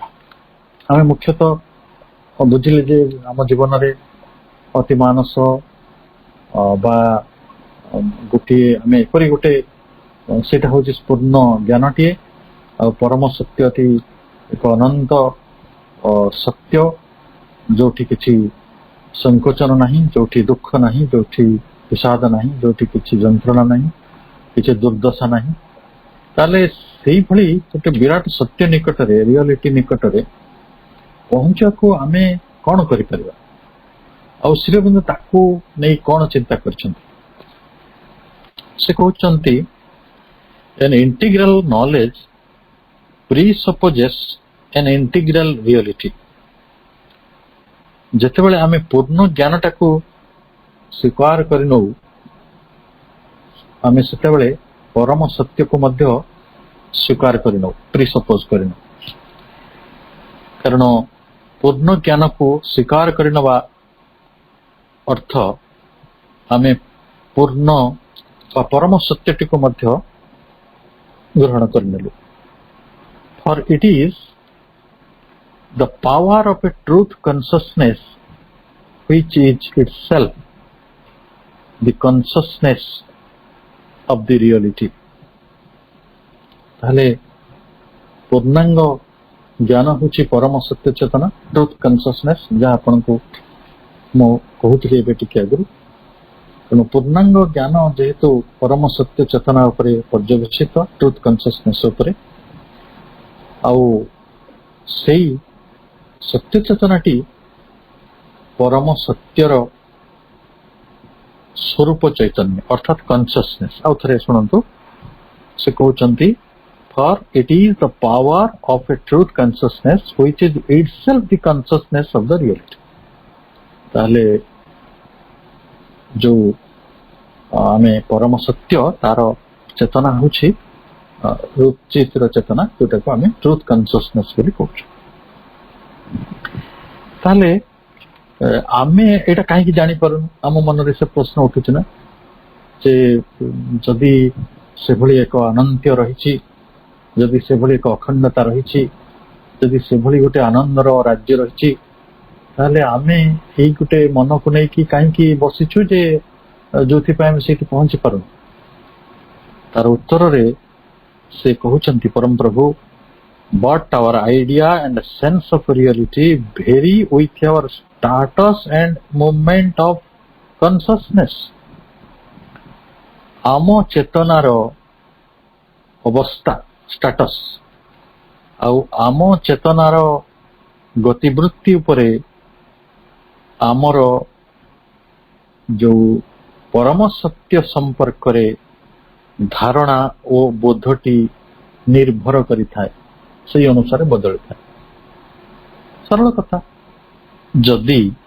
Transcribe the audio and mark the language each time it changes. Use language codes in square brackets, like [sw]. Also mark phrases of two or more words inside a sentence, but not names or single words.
[or] ଆମେ ମୁଖ୍ୟତଃ ବୁଝିଲେ ଯେ ଆମ ଜୀବନରେ ଅତି ମାନସ ବା ଗୋଟିଏ ଆମେ ଏପରି ଗୋଟେ ସେଇଟା ହେଉଛି ପୂର୍ଣ୍ଣ ଜ୍ଞାନଟିଏ, ଆଉ ପରମ ସତ୍ୟଟି ଏକ ଅନନ୍ତ ସତ୍ୟ, ଯୋଉଠି କିଛି ସଂକୋଚନ ନାହିଁ, ଯୋଉଠି ଦୁଃଖ ନାହିଁ, ଯୋଉଠି ବିଷାଦ ନାହିଁ, ଯୋଉଠି କିଛି ଯନ୍ତ୍ରଣା ନାହିଁ, କିଛି ଦୁର୍ଦ୍ଦଶା ନାହିଁ। ତାହେଲେ ସେଇଭଳି ଗୋଟେ ବିରାଟ ସତ୍ୟ ନିକଟରେ, ରିଅଲିଟି ନିକଟରେ ପହଞ୍ଚିବାକୁ ଆମେ କଣ କରିପାରିବା ଆଉ ଶ୍ରୀ ଅରବିନ୍ଦ ତାକୁ ନେଇ କଣ ଚିନ୍ତା କରିଛନ୍ତି ସେ କହୁଛନ୍ତି [en] an integral knowledge presupposes an integral reality [or] ଯେତେବେଳେ ଆମେ ପୂର୍ଣ୍ଣ ଜ୍ଞାନଟାକୁ ସ୍ୱୀକାର କରି ନେଉ ଆମେ ସେତେବେଳେ ପରମ ସତ୍ୟକୁ ମଧ୍ୟ ସ୍ୱୀକାର କରି ନେଉ ପ୍ରିସପୋଜ କରି ନେଉ କାରଣ ପୂର୍ଣ୍ଣ ଜ୍ଞାନକୁ ସ୍ୱୀକାର କରି ନେବା ଅର୍ଥ ଆମେ ପୂର୍ଣ୍ଣ ବା ପରମ ସତ୍ୟଟିକୁ ମଧ୍ୟ ଗ୍ରହଣ କରିନେଲୁ [en] for it is the power of a truth consciousness which is itself the consciousness of the reality ତାହେଲେ [or] ପୂର୍ଣ୍ଣାଙ୍ଗ ଜ୍ଞାନ ହେଉଛି ପରମ ସତ୍ୟ ଚେତନା [en] truth consciousness [or] ଯାହା ଆପଣଙ୍କୁ ମୁଁ କହୁଥିଲି ଏବେ ଟିକେ ଆଗରୁ ତେଣୁ ପୂର୍ଣ୍ଣାଙ୍ଗ ଜ୍ଞାନ ଯେହେତୁ ପରମ ସତ୍ୟ ଚେତନା ଉପରେ ପର୍ଯ୍ୟବେସିତ [en] truth consciousness [or] ଉପରେ ଆଉ ସେଇ ସତ୍ୟ ଚେତନାଟି ପରମ ସତ୍ୟର ସ୍ୱରୂପ ଚୈତନ୍ୟ ଅର୍ଥାତ୍ କନସିୟସନେସ୍ ଆଉ ଥରେ ଶୁଣନ୍ତୁ ସେ କହୁଛନ୍ତି [en] for it is the power of a truth consciousness which is itself the consciousness of the reality [or] ତାହେଲେ ଯୋଉ ଆମେ ପରମ ସତ୍ୟ ତାର ଚେତନା ହେଉଛି ରୁଚିର ଚେତନା ଯୋଉଟାକୁ ଆମେ [en] truth consciousness [or] ବୋଲି କହୁଛୁ ତାହେଲେ ଆମେ ଏଇଟା କାହିଁକି ଜାଣିପାରୁନୁ ଆମ ମନରେ ସେ ପ୍ରଶ୍ନ ଉଠୁଛି ନା ଯେ ଯଦି ସେଭଳି ଏକ ଅନନ୍ୟ ରହିଛି ଯଦି ସେଭଳି ଏକ ଅଖଣ୍ଡତା ରହିଛି ଯଦି ସେଭଳି ଗୋଟେ ଆନନ୍ଦର ରାଜ୍ୟ ରହିଛି ତାହେଲେ ଆମେ ଏଇ ଗୋଟେ ମନକୁ ନେଇକି କାହିଁକି ବସିଛୁ ଯେ ଯୋଉଥିପାଇଁ ଆମେ ସେଇଠି ପହଞ୍ଚି ପାରୁନୁ ତାର ଉତ୍ତରରେ ସେ କହୁଛନ୍ତି ପରମ ପ୍ରଭୁ [en] but our idea and sense of reality vary with our status and movement of consciousness [or] ଆମ ଚେତନାର ଅବସ୍ଥା status ଆଉ ଆମ ଚେତନାର ଗତିବୃତ୍ତି ଉପରେ ଆମର ଯୋଉ ପରମ ସତ୍ୟ ସମ୍ପର୍କରେ ଧାରଣା ଓ ବୋଧଟି ନିର୍ଭର କରିଥାଏ ସେଇ ଅନୁସାରେ ବଦଳିଥାଏ ସରଳ କଥା ଯଦି